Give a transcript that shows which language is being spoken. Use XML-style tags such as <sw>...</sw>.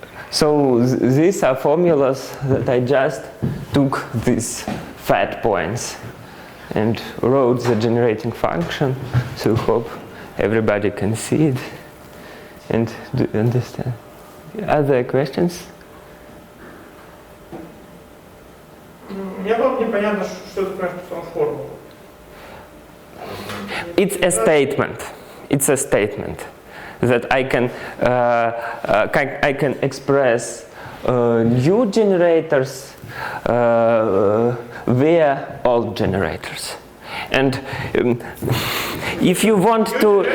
<en>So these are formulas that I just took these fat points and wrote the generating function. So hope everybody can see it and understand. Other questions?</en> <ru>Мне было непонятно, что это значит формула.</ru> <en>It's a statement. It's a statement that I can express new generators via old generators. And if you want to</en>